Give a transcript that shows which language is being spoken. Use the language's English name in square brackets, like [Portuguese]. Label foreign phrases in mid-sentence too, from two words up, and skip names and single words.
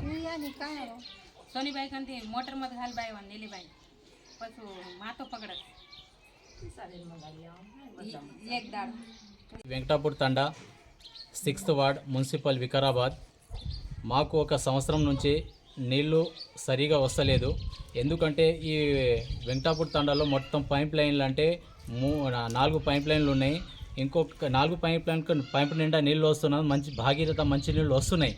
[Lambadi] सोनी बाई कंती मोटर मत घाल बाई वन नीली बाई पसू मातो पकड़ एक दाड़ [Telugu] వెంకటాపూర్ తండా 6th వార్డ్ మున్సిపల్ వికారాబాద్. మాకు ఒక సంవత్సరం నుంచి నీళ్లు సరిగా వస్తలేదు. ఎందుకంటే ఈ వెంకటాపూర్ తండాలో మొత్తం పైప్ లైన్లు అంటే 4 పైప్ లైన్లు ఉన్నాయి. ఇంకొక 4 పైప్ నిండా నీళ్ళు వస్తున్నాయి, మంచి భాగీరథ మంచి నీళ్ళు వస్తున్నాయి.